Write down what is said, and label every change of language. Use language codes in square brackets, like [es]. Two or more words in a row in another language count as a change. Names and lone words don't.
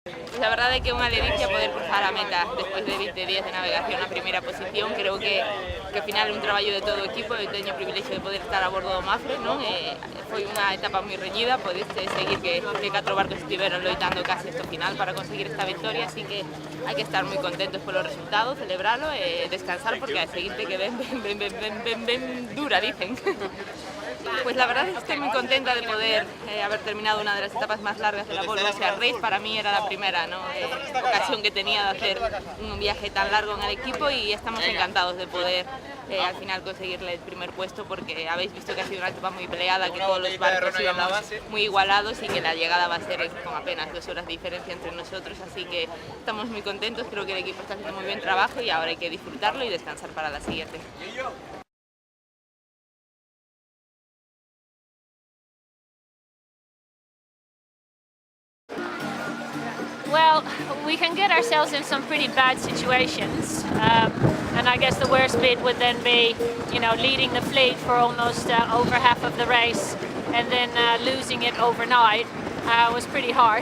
[es] Pues la verdad es que una delicia poder cruzar a meta después de 20 días de navegación a primera posición. Creo que al final es un trabajo de todo o equipo. [gl] Eu teño o privilegio de poder estar a bordo do Mapfre, non? Foi unha etapa moi reñida, podeste seguir que 4 barcos estiveron loitando casi hasta o final para conseguir esta victoria, así que hai que estar moi contentos polo resultado, celebralo e descansar porque a seguinte que ven dura, [es] dicen. Pues la verdad es que estoy muy contenta de poder haber terminado una de las etapas más largas de la Volvo Ocean Race. Para mí era la primera ocasión que tenía de hacer un viaje tan largo en el equipo y estamos encantados de poder al final conseguirle el primer puesto, porque habéis visto que ha sido una etapa muy peleada, que todos los barcos íbamos muy igualados y que la llegada va a ser con apenas 2 horas de diferencia entre nosotros, así que estamos muy contentos. Creo que el equipo está haciendo muy bien trabajo y ahora hay que disfrutarlo y descansar para la siguiente. [en] Well, we can get ourselves in some pretty bad situations, and I guess the worst bit would then be, leading the fleet for almost over half of the race, and then losing it overnight was pretty harsh.